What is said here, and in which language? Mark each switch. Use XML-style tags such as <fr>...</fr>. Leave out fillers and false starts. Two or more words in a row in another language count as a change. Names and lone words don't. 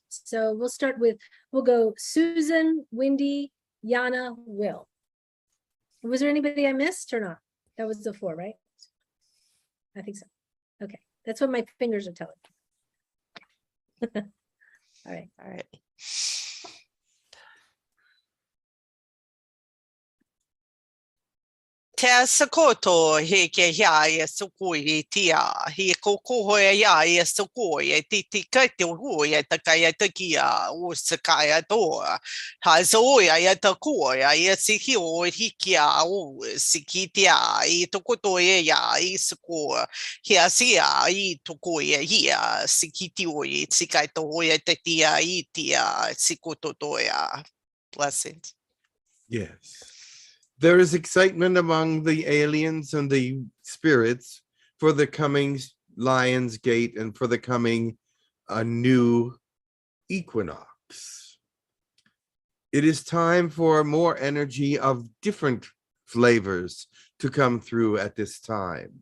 <en>So we'll go Susan, Wendy, Yana, Will. Was there anybody I missed or not? That was the 4, right? I think so. Okay. That's what my fingers are telling me. All right. Te sakoto he ke Yahyel sukui tia he koko Yahyel sukui ti kaite huya takaya takia o sakaya do ha zoya ya takoya ya sikio hikia o sikitia I tokoto ya I suko hiasia I tokoya hia sikitio I sikaito hoya tatia itia sikoto doya. Blessings. Yes. There is excitement among the aliens and the spirits for the coming Lion's Gate and for the coming new equinox. It is time for more energy of different flavors to come through at this time.</en>